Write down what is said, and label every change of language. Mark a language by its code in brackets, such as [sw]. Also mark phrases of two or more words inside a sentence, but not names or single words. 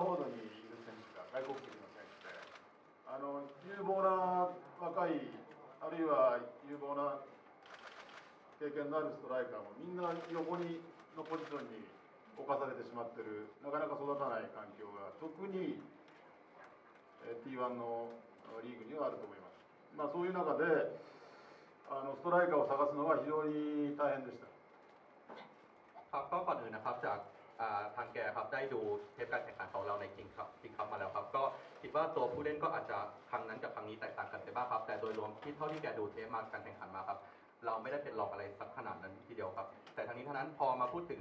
[ja] フォワードにいる選手が外国籍の選手で、有望な若いあるいは有望な経験のあるストライカーもみんな横にのポジションに侵されてしまっている、なかなか育たない環境が特に T1 のリーグにはあると思います。そういう中でストライカーを探すのは非常に大変でした。 [th] ครับก็ก่อนอื่นนะครับจากทางแกครับได้ดูเทปการแข่งขันของเราในคิงคัพมาแล้วครับก็คิดว่าตัวผู้เล่นก็อาจจะครั้งนั้นกับครั้งนี้แตกต่างกันไปบ้างครับแต่โดยรวม ที่เท่าที่แกดูเทปมาการแข่งขันมาครับเราไม่ได้เป็นรองอะไรสักขนาดนั้นทีเดียวครับแต่ทั้งนี้ทั้งนั้นพอมาพูดถึง